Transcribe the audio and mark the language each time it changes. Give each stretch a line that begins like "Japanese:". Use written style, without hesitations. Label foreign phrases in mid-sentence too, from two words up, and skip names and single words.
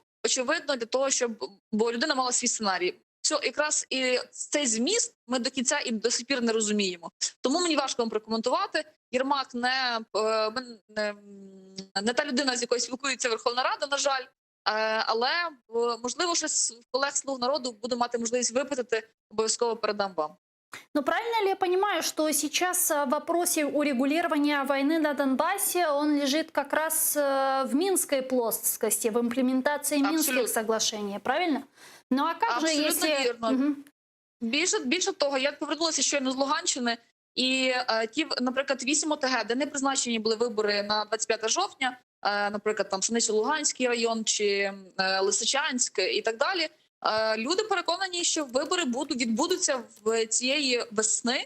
Ukrainian: Очевидно, для того, бо людина мала свій сценарій. Якраз і цей зміст ми до кінця і до сих пір не розуміємо. Тому мені важко вам прокоментувати. Єрмак не та людина, з якою спілкується Верховна Рада, на жаль. Але, можливо, щось в колег «Слуг народу» буду мати можливість випитати, обов'язково передам вам.
Russian: Но правильно ли я понимаю, что сейчас в вопросе урегулирования войны на Донбассе он лежит как раз в Минской плоскости, в имплементации Минских соглашений, правильно? Ну а как же, если...
Ukrainian: Вірно. Угу. Більше того, я повернулася щойно з Луганщини, і ті, наприклад, 8 ОТГ, де не призначені були вибори на 25 жовтня, наприклад, там Пшеничо-Луганський район чи Лисичанськ і так далі, люди переконані, що вибори відбудуться в цієї весни.